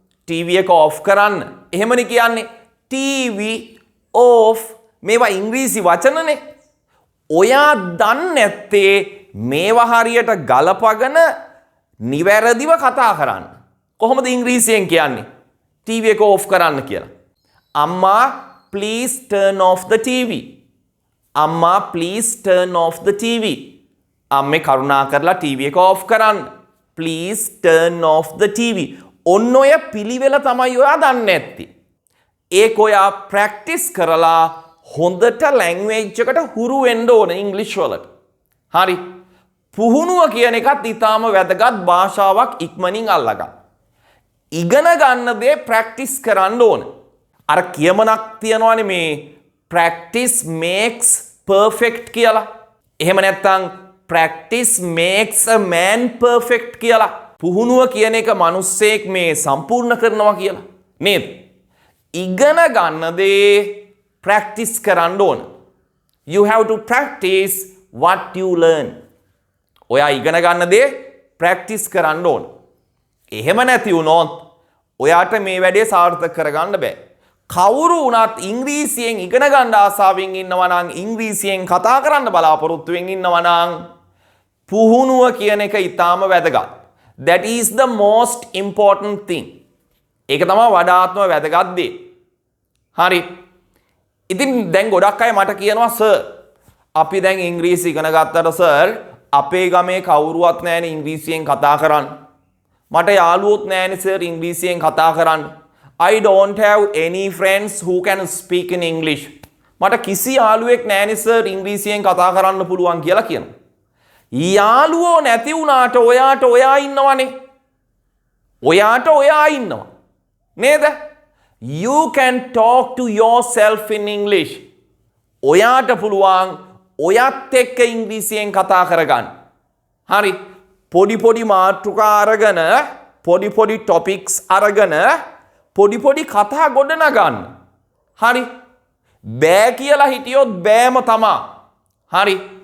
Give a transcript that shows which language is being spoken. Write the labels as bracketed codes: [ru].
[si] TV එක of කරන්න. එහෙමනේ කියන්නේ. ටීවී ඔෆ් මේවා ඉංග්‍රීසි වචනනේ. ඔයා දන්නේ නැත්තේ මේවා හරියට ගලපගෙන නිවැරදිව කතා කරන්න. කොහොමද ඉංග්‍රීසියෙන් කියන්නේ? ටීවී එක ඔෆ් කරන්න කියලා. [en] අම්මා please turn off the TV. අම්මා please turn off the TV. [si] අම්මේ කරුණා කරලා ටීවී එක ඔෆ් කරන්න. [en] please turn off the TV. [si] ඔන්න ඔය පිළිවෙල තමයි ඔයා දන්නේ නැත්තේ. ඒක ඔයා ප්‍රැක්ටිස් කරලා හොඳට ලැන්ග්වේජ් එකට හුරු වෙන්න ඕන ඉංග්‍රීසි වලට. හරි. පුහුණුව කියන එකත් ඊටාම වැදගත් භාෂාවක් ඉක්මනින් අල්ලගන්න. ඉගෙන ගන්න දේ ප්‍රැක්ටිස් කරන්න ඕන. අර කියමනක් තියනවානේ මේ [en] practice makes perfect [si] කියලා. එහෙම නැත්නම් [en] practice makes a man perfect [si] කියලා. පුහුණුව කියන එක මිනිස්සෙක් මේ සම්පූර්ණ කරනවා කියලා. නේද? ඉගෙන ගන්න දේ ප්‍රැක්ටිස් කරන්න ඕන. [en] You have to practice what you learn. [si] ඔයා ඉගෙන ගන්න දේ ප්‍රැක්ටිස් කරන්න ඕන. එහෙම නැති වුණොත් ඔයාට මේ වැඩේ සාර්ථක කරගන්න බෑ. කවුරු වුණත් ඉංග්‍රීසියෙන් ඉගෙන ගන්න ආසාවෙන් ඉන්නවා නම් ඉංග්‍රීසියෙන් කතා කරන්න බලාපොරොත්තු වෙමින් ඉන්නවා නම් පුහුණුව කියන එක ඊටාම වැදගත්. [en] That is the most important thing. [si] ඒක තමයි වඩාත්ම වැදගත් දේ. හරි. ඉතින් දැන් ගොඩක් අය මට කියනවා සර් අපි දැන් ඉංග්‍රීසි ඉගෙන ගත්තට සර් අපේ ගමේ කවුරුවත් නැහැනේ ඉංග්‍රීසියෙන් කතා කරන්න. මට යාළුවොත් නැහැනේ සර් ඉංග්‍රීසියෙන් කතා කරන්න. [en] I don't have any friends who can speak in English. [si] මට කිසි යාළුවෙක් නැහැනේ සර් ඉංග්‍රීසියෙන් කතා කරන්න පුළුවන් කියලා කියනවා. යාළුවෝ නැති වුණාට ඔයාට ඔයා ඉන්නවනේ. ඔයාට ඔයා ඉන්නවා. නේද? [en] You can talk to yourself in English. [si] ඔයාට පුළුවන් ඔයත් එක්ක ඉංග්‍රීසියෙන් කතා කරගන්න. හරි. පොඩි පොඩි මාතෘකා අරගෙන පොඩි පොඩි topics අරගෙන පොඩි පොඩි කතා ගොඩනගන්න. හරි. බෑ කියලා හිටියොත් බෑම තමා. හරි.